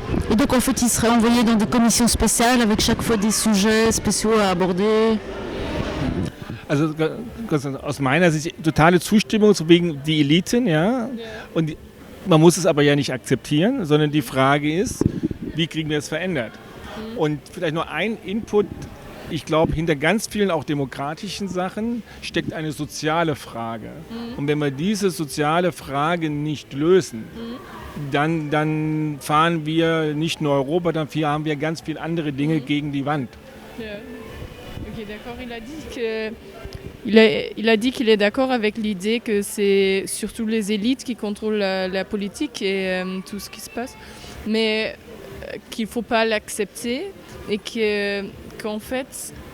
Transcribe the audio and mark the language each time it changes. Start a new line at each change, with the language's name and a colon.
French: Et donc en fait, ils seraient envoyés dans des commissions spéciales avec chaque fois des sujets spéciaux à aborder.
German: Also aus meiner Sicht totale Zustimmung zu wegen die Eliten, ja. Und man muss es aber ja nicht akzeptieren, sondern die Frage ist, wie kriegen wir es verändert? Und vielleicht nur ein Input. Ich glaube, hinter ganz vielen auch demokratischen Sachen steckt eine soziale Frage. Und wenn wir diese soziale Frage nicht lösen, dann fahren wir nicht nur Europa, dann haben wir ganz viele andere Dinge gegen die Wand.
French: Yeah. Ok, d'accord. Il a dit qu'il est d'accord avec l'idée que c'est surtout les élites qui contrôlent la politique et tout ce qui se passe, mais qu'il ne faut pas l'accepter et qu'en fait,